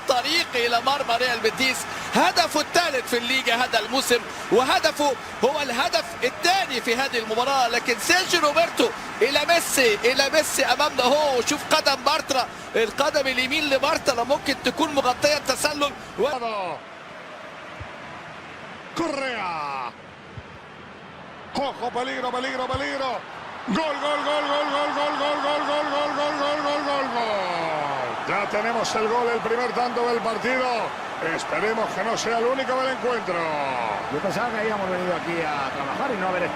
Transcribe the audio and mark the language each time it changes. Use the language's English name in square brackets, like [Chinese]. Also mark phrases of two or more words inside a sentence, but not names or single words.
[Arabic] الطريق الى مرمى ريال بيتيس. هدفه الثالث في الليجا هذا الموسم وهدفه هو الهدف الثاني في هذه المباراه. لكن سيرجيو روبرتو الى ميسي امامنا هو. وشوف قدم بارترا القدم اليمين لبارترا ممكن تكون مغطيه التسلل كوريا. [Spanish] Ojo, peligro. Gol. Ya tenemos el gol, el primer tanto del partido. Esperemos que no sea el único del encuentro. Yo pensaba que habíamos venido aquí a trabajar y no a ver